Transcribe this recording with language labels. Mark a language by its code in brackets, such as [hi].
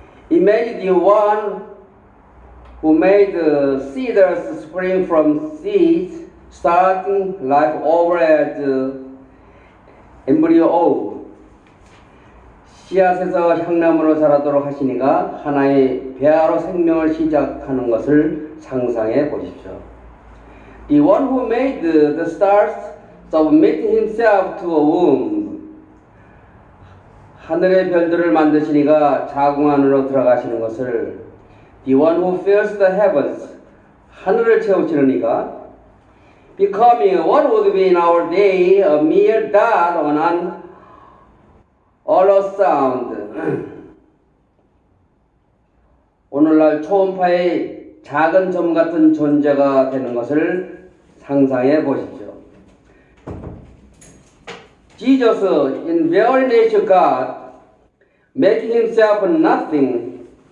[en] Imagine the one who made the cedars spring from seeds, starting life over as embryo. [ko] 씨앗에서 향나무로 자라도록 하시니가 하나의 배아로 생명을 시작하는 것을 상상해 보십시오. [en] The one who made the stars submit himself to a womb. [ko] 하늘의 별들을 만드시니가 자궁 안으로 들어가시는 것을 [en] The one who fills the heavens. [ko] 하늘을 채우시는 이가 [en] becoming what would be in our day a mere dot on an ultrasound. [ko] 오늘날 초음파의 작은 점 같은 존재가 되는 것을 상상해 보십시오. [en] Jesus in very nature God, making himself nothing.